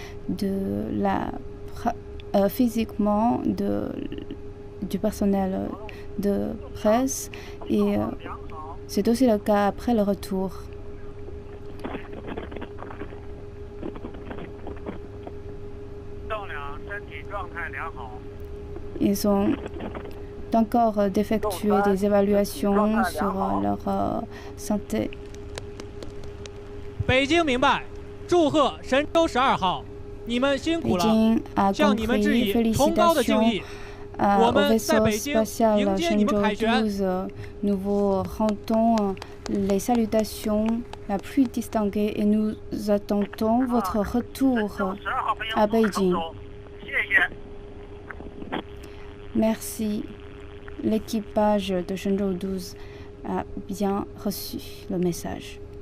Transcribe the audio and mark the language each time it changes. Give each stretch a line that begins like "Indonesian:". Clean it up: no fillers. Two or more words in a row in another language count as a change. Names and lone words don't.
French: physiquement du personnel de presse et c'est aussi le cas après le retour. Ils ont encore d'effectuer des évaluations sur leur santé.
Chinese: Beijing 明白，祝贺神舟12号，你们辛苦了，向你们致以崇高的敬意。我们在北京迎接你们凯旋。
French: Nous vous rendons les salutations la plus distinguées et nous attendons votre retour à Beijing. Merci. L'équipage de Shenzhou 12 a bien reçu le message.